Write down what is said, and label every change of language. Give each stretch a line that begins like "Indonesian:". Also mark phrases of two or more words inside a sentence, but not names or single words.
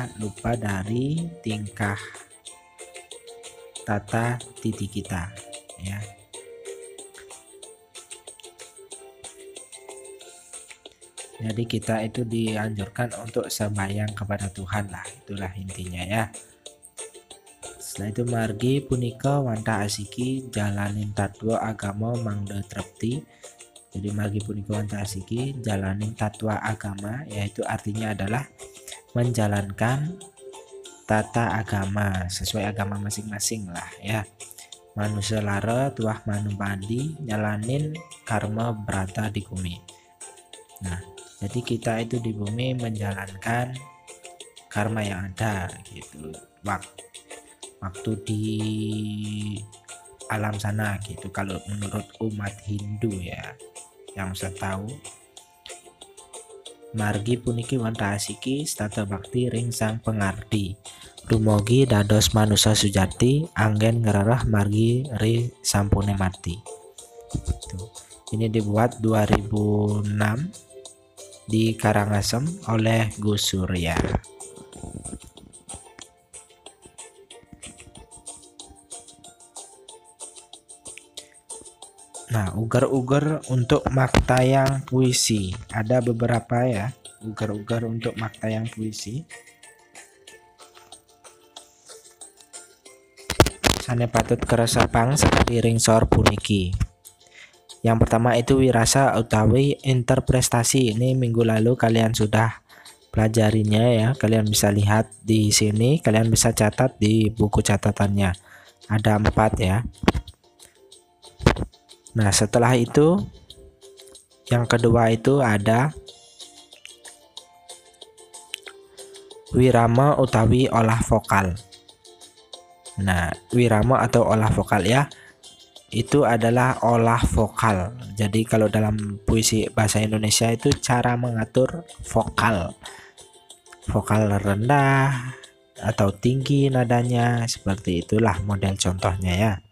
Indonesian: Lupa dari tingkah tata titi kita ya. Jadi kita itu dianjurkan untuk sembahyang kepada Tuhan lah, itulah intinya ya. Setelah itu
Balinese: margi punika wantah asiki jalanin tatwa agama mangda trepti.
Indonesian: Jadi
Balinese: margi punika wantah asiki jalanin tatwa agama,
Indonesian: yaitu artinya adalah menjalankan tata agama sesuai agama masing-masing lah ya.
Balinese: Manusia lara tuah manubandi nyalanin karma berata di bumi.
Indonesian: Nah, jadi kita itu di bumi menjalankan karma yang ada gitu. Waktu di alam sana gitu. Kalau menurut umat Hindu ya, yang saya tahu,
Balinese: margi puniki wantah asiki stata bakti ring sang pengardi. Rumogi dados manusia sujati anggen ngerarah margi ri sampune mati.
Indonesian: Tuh. Ini dibuat 2006 di Karangasem oleh Gus Surya. Nah, ugar-ugar untuk maktayang puisi. Ada beberapa ya, ugar-ugar untuk maktayang puisi.
Balinese: Sane patut keresapang sekali ringsor puniki.
Indonesian: Yang pertama itu
Balinese: wirasa utawi
Indonesian: interpretasi. Ini minggu lalu kalian sudah pelajarinya ya. Kalian bisa lihat di sini, kalian bisa catat di buku catatannya. Ada 4 ya. Nah, setelah itu yang kedua itu ada
Balinese: wirama utawi
Indonesian: olah vokal. Nah, wirama atau olah vokal ya, itu adalah olah vokal. Jadi kalau dalam puisi bahasa Indonesia itu cara mengatur vokal. Vokal rendah atau tinggi nadanya, seperti itulah model contohnya ya.